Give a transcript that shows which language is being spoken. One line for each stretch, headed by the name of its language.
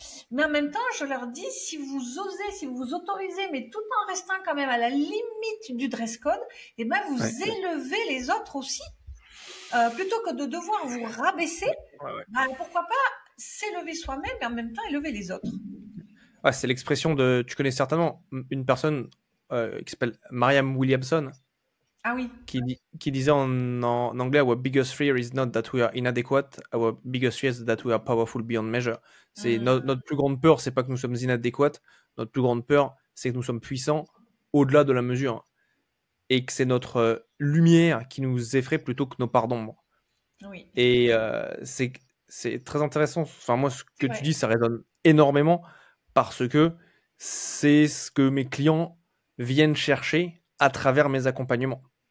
French: Mais en même temps, je leur dis, si vous osez, si vous vous autorisez, mais tout en restant quand même à la limite du dress code, eh ben, ouais, vous élevez les autres aussi. Plutôt que de devoir vous rabaisser, ouais, ouais, ouais. ben, pourquoi pas s'élever soi-même et en même temps élever les autres. Ouais, c'est l'expression de, tu connais certainement une personne qui s'appelle Mariam Williamson, Ah oui.
English: qui disait en anglais: Our biggest fear is not that we are inadequate, our biggest fear is that we are powerful beyond measure.
French: C'est Mmh. notre plus grande peur, c'est pas que nous sommes inadéquats, notre plus grande peur, c'est que nous sommes puissants au-delà de la mesure. Et que c'est notre lumière qui nous effraie plutôt que nos parts d'ombre. Oui, Et c'est très intéressant. Enfin, moi, ce c'est que tu vrai. dis, ça résonne énormément parce que c'est ce que mes clients viennent chercher à travers mes accompagnements.